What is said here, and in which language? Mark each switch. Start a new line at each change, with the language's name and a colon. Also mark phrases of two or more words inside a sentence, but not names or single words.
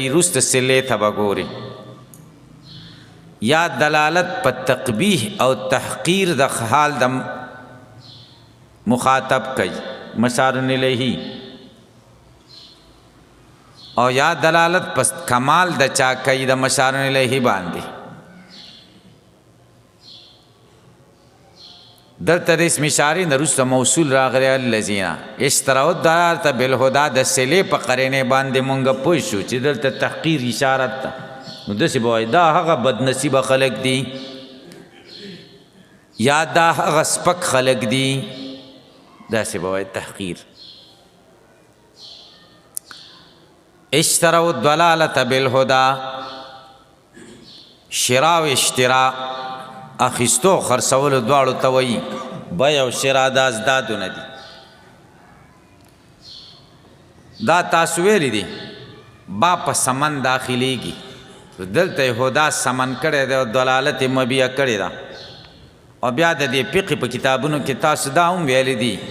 Pashto: وروسته صلې ته به ګوري یا دلالت په تقبیح او تحقیر د حال د مخاطب کوي
Arabic: مشار الیه
Pashto: او یا دلالت په کمال د چا کوي د
Arabic: مشار الیه
Pashto: باندې. دلته د اسم اشارې نه وروسته موصول راغلی
Arabic: الذین اشتروا الضلالة بالهدى
Pashto: د صلې په قرینې باندې مونږ پوه شو چې دلته تحقیر اشارت ده. نو داسې به وایي دا هغه بدنصیبه خلک دي یا دا هغه سپک خلک دي داسې به وایي تحقیر.
Arabic: اشتروا الضلالة بالهدى شرا و اشترا
Pashto: اخیستو خرڅولو دواړو ته وایي بیع او شرا دا ازدادونه دي. دا تاسو ویلی دي با په سمن داخلیږي دلته هدا سمن کړی دی او دلالت مبیع کړی ده او بیا د دې فقه په کتابونو کې تاسو دا هم ویلی دي